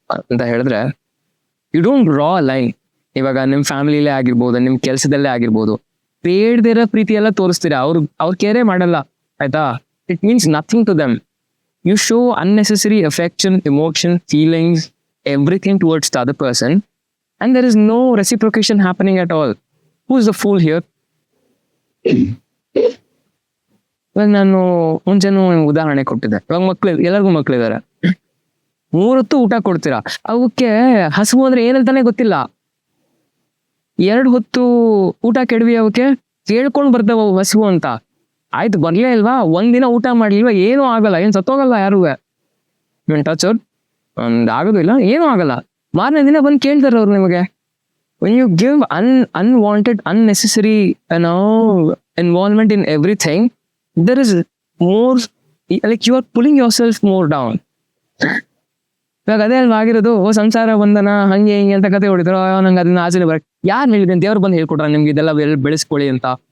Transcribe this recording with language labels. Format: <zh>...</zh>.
<kn>ಅಂತ ಹೇಳಿದ್ರೆ</kn> <en>You don't draw a line.</en> <kn>ಇವಾಗ ನಿಮ್ ಫ್ಯಾಮಿಲಿಲೇ ಆಗಿರ್ಬೋದು, ನಿಮ್ ಕೆಲ್ಸದಲ್ಲೇ ಆಗಿರ್ಬೋದು, ಬೇಡದಿರೋ ಪ್ರೀತಿ ಎಲ್ಲ ತೋರಿಸ್ತೀರಾ, ಅವ್ರ ಕೇರೆ ಮಾಡಲ್ಲ ಆಯ್ತಾ.</kn> <en>It means nothing to them. You show unnecessary affection, emotion, feelings, everything towards the other person, and there is no reciprocation happening at all. Who is the fool here?</en> <kn>ಇವಾಗ ನಾನು ಮುಂಚೆನೂ ಉದಾಹರಣೆ ಕೊಟ್ಟಿದ್ದೆ. ಇವಾಗ ಎಲ್ಲರಿಗೂ ಮಕ್ಳಿದ್ದಾರೆ, 3 ಹೊತ್ತು ಊಟ ಕೊಡ್ತೀರಾ, ಅವಕ್ಕೆ ಹಸಿವು ಅಂದ್ರೆ ಏನಂತಾನೆ ಗೊತ್ತಿಲ್ಲ. 2 ಹೊತ್ತು ಊಟ ಕೆಡವಿ ಅವಕ್ಕೆ ಕೇಳ್ಕೊಂಡ್ ಬರ್ತಾವ ಹಸಿವು ಅಂತ. ಆಯ್ತು ಬರ್ಲೇ ಇಲ್ವಾ, ಒಂದಿನ ಊಟ ಮಾಡ್ಲಿಲ್ವಾ, ಏನೂ ಆಗಲ್ಲ, ಏನ್ ಸತ್ತೋಗಲ್ಲ ಯಾರು. ಟಚ್ ಒಂದ್ ಆಗೋದಿಲ್ಲ, ಏನೂ ಆಗಲ್ಲ. ಮಾರನೇ ದಿನ ಬಂದು ಕೇಳ್ತಾರ ಅವ್ರು ನಿಮಗೆ.</kn> <en>When you give unwanted unnecessary involvement in everything, there is more like you are pulling yourself more down.</en> <kn>ಇವಾಗ ಅದೇ ಅಲ್ವಾ ಆಗಿರೋದು. ಸಂಸಾರ ಬಂಧನ ಹಂಗೆ ಹಿಂಗೆ ಅಂತ ಕತೆ ಹೊಡಿತಾರ. ನಂಗೆ ಅದನ್ನ ಆಚರಣೆ ಬರ ಯಾರು ಹೇಳಿದ್ರೆ ದೇವ್ರು ಬಂದು ಹೇಳ್ಕೊಟ್ರ ನಿಮ್ಗೆ ಇದೆಲ್ಲ ಬೆಳೆಸ್ಕೊಳ್ಳಿ ಅಂತ.</kn>